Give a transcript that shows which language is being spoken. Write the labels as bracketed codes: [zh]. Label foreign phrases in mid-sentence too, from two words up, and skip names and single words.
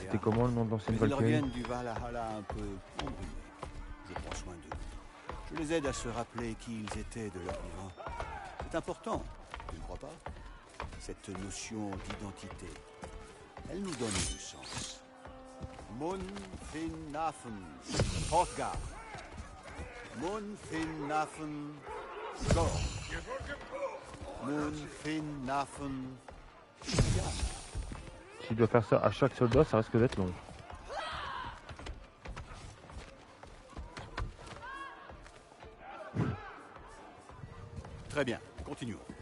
[fr] c'était comment le nom de l'ancienne Mais ils Valkyrie? reviennent du Valhalla un peu embrumés. Je prends soin d'eux. Je les aide à se rappeler qui ils étaient de leur vivant. C'est important, tu ne crois pas? Cette notion d'identité, elle nous donne du sens. Mun fin nafen, Hrothgar. Mun fin nafen, Thor. Mun fin nafen, Jan. S'il doit faire ça à chaque soldat, ça risque d'être long. Très bien, continuons.